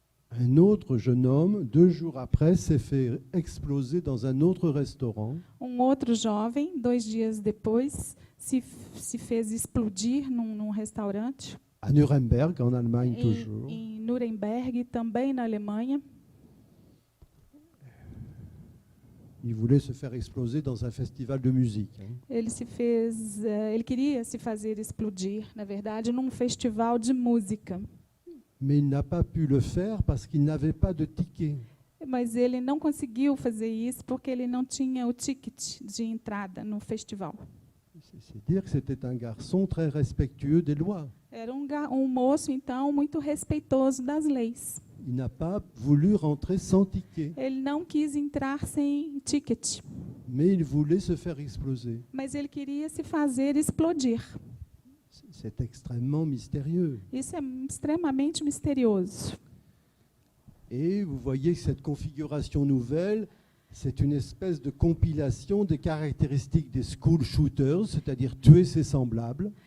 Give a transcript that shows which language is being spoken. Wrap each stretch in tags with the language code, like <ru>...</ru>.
<fr>Un autre jeune homme, 2 jours après, s'est fait exploser dans un autre restaurant</fr> <pt>Outro jovem, 2 dias depois, se fez explodir num restaurante</pt> <fr>à Nuremberg, en Allemagne toujours.</fr> <pt>em Nuremberg, também na Alemanha.</pt> <fr>Il voulait se faire exploser dans un festival de musique.</fr> <pt>Ele queria se fazer explodir, na verdade, num festival de música.</pt> <fr>Mais il n'a pas pu le faire parce qu'il n'avait pas de ticket.</fr> <pt>Mas ele não conseguiu fazer isso porque ele não tinha o ticket de entrada no festival.</pt> <fr>C'est dire que c'était un garçon très respectueux des lois.</fr> <pt>Era moço, então, muito respeitoso das leis.</pt> <fr>Il n'a pas voulu rentrer sans ticket,</fr> <pt>Ele não quis entrar sem ticket,</pt> <fr>mais il voulait se faire exploser.</fr> <pt>mas ele queria se fazer explodir.</pt> <fr>C'est extrêmement mystérieux.</fr> <pt>Isso é extremamente misterioso.</pt> <fr>Et vous voyez que cette configuration nouvelle, c'est une espèce de compilation des caractéristiques des</fr> <en>school shooters,</en> <fr>c'est-à-dire tuer ses semblables,</fr>